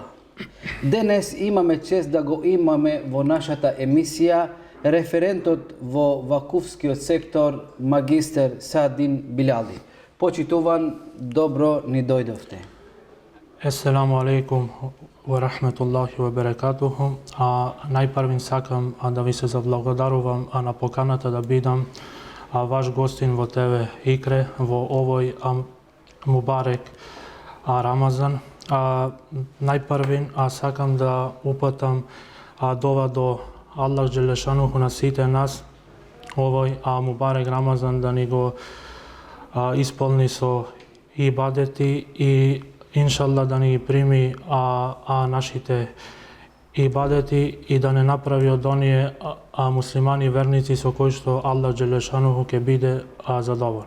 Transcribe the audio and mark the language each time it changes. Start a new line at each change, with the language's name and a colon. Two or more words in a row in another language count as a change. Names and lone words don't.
Macedonian: Денес имаме чест да го имаме во нашата емисија референтот во вакуфскиот сектор, магистер Саадин Билали. Почитуван, добро ни дојдовте.
Arabic: السلام عليكم ورحمة الله وبركاته.
Macedonian: Најпрвин сакам да ви се заблагодарувам на поканата да бидам ваш гостин во ТВ Икре во овој мубарек Рамазан. Најпрвин сакам да упатам дова до
Arabic: الله جل شأنه
Macedonian: на сите нас овој мубарек Рамазан да ни го исполни со ибадети и иншалла да ни прими нашите ибадети и да не направи од оние муслимани верници со кои што
Arabic: الله جل شأنه
Macedonian: ќе биде задоволен.